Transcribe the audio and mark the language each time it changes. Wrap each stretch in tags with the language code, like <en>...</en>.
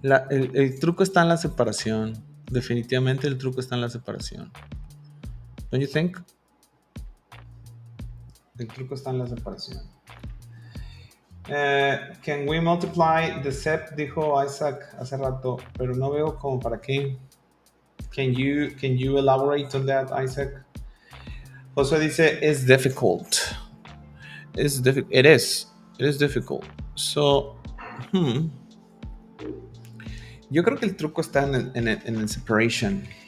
<es>El truco está en la separación. Definitivamente el truco está en la separación.</es> <en>Don't you think?</en> <es>El truco está en la separación.</es> <en>Can we multiply the sep?</en> <es>Dijo Isaac hace rato, pero no veo como para qué.</es> <en>Can you elaborate on that, Isaac? José dice, it's difficult. It is difficult.</en> <es>So, yo creo que el truco está en el separation.</es>